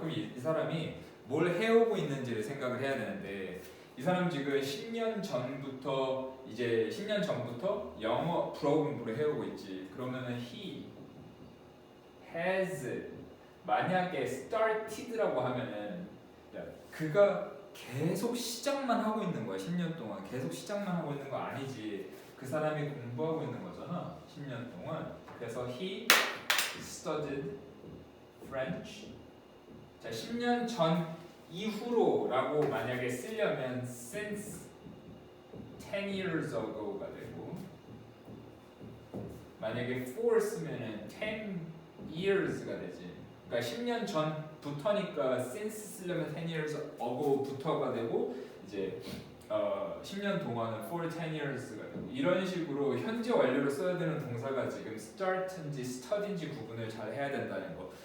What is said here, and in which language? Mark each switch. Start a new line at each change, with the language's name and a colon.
Korean: 그럼 이 사람이 뭘 해오고 있는지를 생각을 해야 되는데 이 사람 지금 10년 전부터 영어 불어 공부를 해오고 있지. 그러면은
English: he has
Korean: 만약에 started라고 하면은 그가 계속 시작만 하고 있는 거야. 10년 동안 계속 시작만 하고 있는 거 아니지. 그 사람이 공부하고 있는 거잖아. 10년 동안.
English: 그래서 he studied French.
Korean: 자, 10년 전 이후로라고 만약에 쓰려면
English: since 10 years ago
Korean: 가 되고, 만약에 for 쓰면은
English: 10 years
Korean: 가 되지. 그러니까 10년 전부터니까 since 쓰려면
English: 10 years ago
Korean: 부터가 되고, 이제 10년 동안은
English: for 10 years
Korean: 가 되고, 이런 식으로 현재 완료로 써야 되는 동사가 지금 start인지 study인지 구분을 잘 해야 된다는 거.